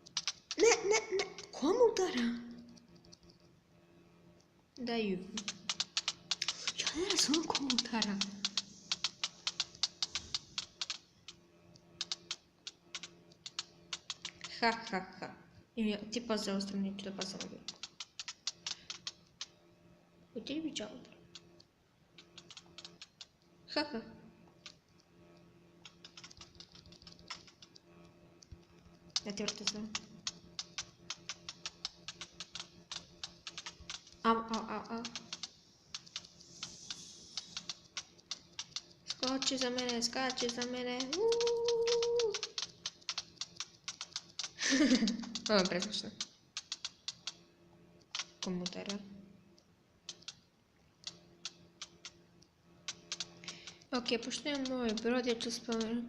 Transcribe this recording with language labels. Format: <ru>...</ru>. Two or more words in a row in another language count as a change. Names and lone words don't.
<sr>Ne, daju. Ja ne razumem komentara. Ha ha ha.</sr> <ru>Или типа за остальные туда посмотрим. У тебя видео. Ха-ха. Я теперь это знаю. Ау.</ru> <sr>Skači za mene. Ovo je presmišno. Komutara. Ok, pošto imam ovaj brod, ja ću spomenuti...</sr>